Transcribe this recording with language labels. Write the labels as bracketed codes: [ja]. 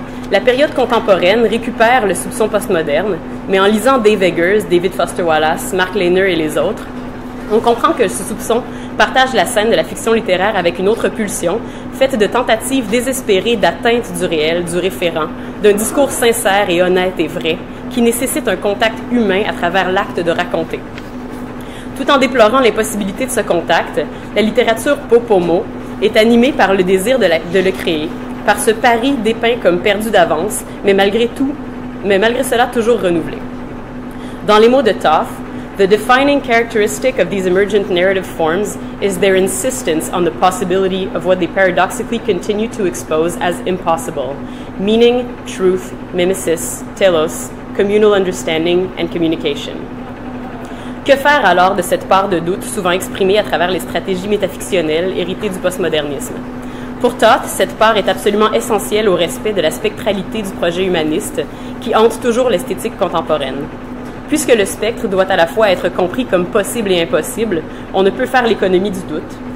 [fr] La période contemporaine récupère le soupçon postmoderne, mais en lisant Dave Eggers, David Foster Wallace, Mark Lehner et les autres, on comprend que ce soupçon partage la scène de la fiction littéraire avec une autre pulsion, faite de tentatives désespérées d'atteinte du réel, du référent, d'un discours sincère et honnête et vrai, qui nécessite un contact humain à travers l'acte de raconter. Tout en déplorant l'impossibilité de ce contact, la littérature popomo est animée par le désir de le créer, par ce pari dépeint comme perdu d'avance, mais malgré cela toujours renouvelé. Dans les mots de Toth, [en] the defining characteristic of these emergent narrative forms is their insistence on the possibility of what they paradoxically continue to expose as impossible: meaning, truth, mimesis, telos, communal understanding, and communication. [fr] Que faire alors de cette part de doute souvent exprimée à travers les stratégies métafictionnelles héritées du postmodernisme? Pour Toth, cette part est absolument essentielle au respect de la spectralité du projet humaniste qui hante toujours l'esthétique contemporaine. Puisque le spectre doit à la fois être compris comme possible et impossible, on ne peut faire l'économie du doute.